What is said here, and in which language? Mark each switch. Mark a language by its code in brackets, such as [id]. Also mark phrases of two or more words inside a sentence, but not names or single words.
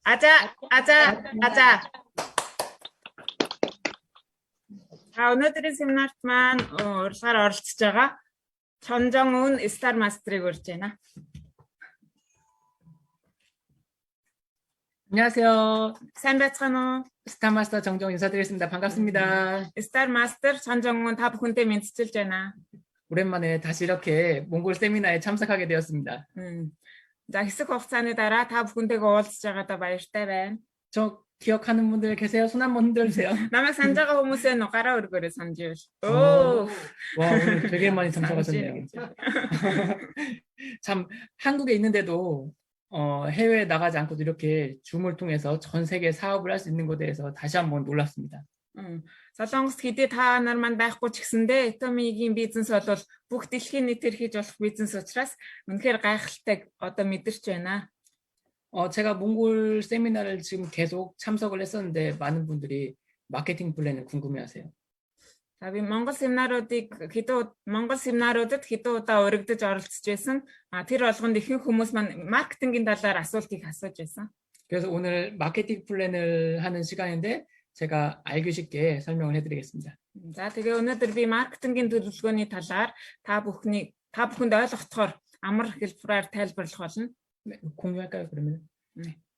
[mn] Аза. Өнөөдрийн семинарт маань урилгаар оролцож байгаа Чонжон Star Master-ыг урьж байна. [ko] 안녕하세요. [mn] сайн байцгаана уу? [ko] Star Master 정정 인사드리겠습니다. 반갑습니다. [mn] Star Master Чонжон та бүхэнтэй мэдчилж байна. [ko] 오랜만에 다시 이렇게 몽골 세미나에 참석하게 되었습니다. [mn] За хэсэг хугацааны дараа та бүхэнтэйгээ уулзж байгаадаа баяртай байна. [ko] 저 기억하는 분들 계세요? 손 한번 흔들주세요. 남의 산자가 호무세는 가라 얼굴에 산지요. 와 오늘 되게 많이 참석하셨네요. 참 한국에 있는데도 해외에 나가지 않고도 이렇게 줌을 통해서 전 세계 사업을 할 수 있는 것에 대해서 다시 한번 놀랐습니다. [mn] Солонгост хэдий та нар маань байхгүй ч гэсэндээ Atomic-ийн бизнес бол бүх дэлхийн нийтээр хийж болох бизнес учраас үнэхээр гайхалтай одоо мэдэрч байна. [ko] 제가 몽골 세미나를 지금 계속 참석을 했었는데 많은 분들이 마케팅 플랜을 궁금해하세요. [mn] Би Монгол семинаруудад хэдэн удаа урагдж оролцож байсан. Тэр болгонд ихэнх хүмүүс маань маркетингийн талаар асуултыг асууж байсан. [ko] 그래서 오늘 마케팅 플랜을 하는 시간인데 제가 알기 쉽게 설명을 해드리겠습니다. [mn] За тэгээ өнөөдөр би маркетингийн төлөвлөгөөний талаар та бүхэнд ойлгохоор амар хэлбэрээр тайлбарлах болно. [ko] 공유할까요 그러면? 네.